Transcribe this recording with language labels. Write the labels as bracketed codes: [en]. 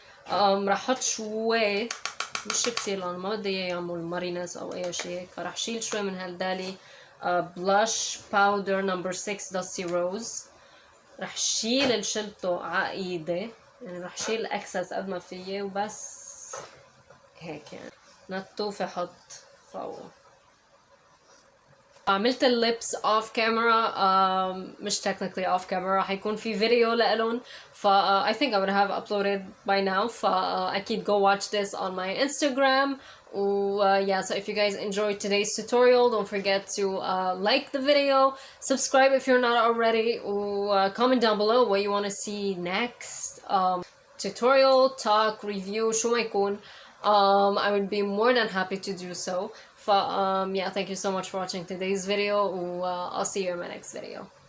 [ar] رح احط شوي مش كتير لانه ما بدي اياه يعمل مارينس او اي شيء هيك، فرح شيل شوي من هالدالي blush powder number 6 dusty rose. رح شيل اللي شلته على ايدي، يعني رح شيل الاكسس قد ما فيي وبس هيك يعني نتوفة حط فوق. عملت الليبس اوف كاميرا، مش [en] technically off camera، [ar] حيكون في فيديو لإلهم [en] I think I would have uploaded by now. أكيد go watch this on my Instagram. yeah, so if you guys enjoyed today's tutorial, don't forget to like the video, subscribe if you're not already, comment down below what you want to see next. Tutorial, talk, review [ar] شو ما يكون. [en] I would be more than happy to do so. yeah, thank you so much for watching today's video. I'll see you in my next video.